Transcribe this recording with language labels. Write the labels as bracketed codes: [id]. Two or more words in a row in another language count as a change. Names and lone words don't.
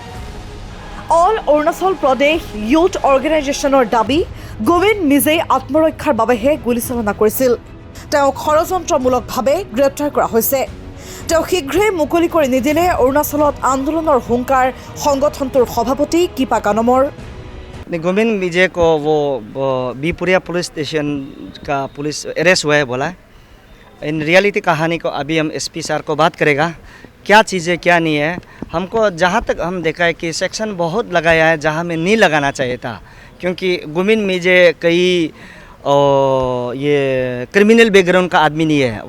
[as] অল অৰুণাচল প্ৰদেশ ইউথ অৰ্গেনাইজেশ্যনৰ দাবী, গুমিন মিজেই আত্মৰক্ষাৰ বাবেহে গুলীচালনা কৰিছিল। তেওঁক ষড়যন্ত্ৰমূলকভাৱে গ্ৰেপ্তাৰ কৰা হৈছে। তেওঁ শীঘ্ৰেই মুকলি কৰি নিদিলে অৰুণাচলত আন্দোলনৰ হুংকাৰ সংগঠনটোৰ সভাপতি কিপা কানমৰ। [hi] गुमिन मिजे को वो बीपुरिया पुलिस स्टेशन का पुलिस अरेस्ट हुआ है बोला। [en] in reality [hi] कहानी को अभी हम एसपी सर को बात करेगा, क्या चीज़ें क्या नहीं है। हमको जहाँ तक हम देखा है कि सेक्शन बहुत लगाया है जहाँ में नहीं लगाना चाहिए था, क्योंकि गुमिन मिजे कई ये [en] criminal background [hi] का आदमी नहीं है।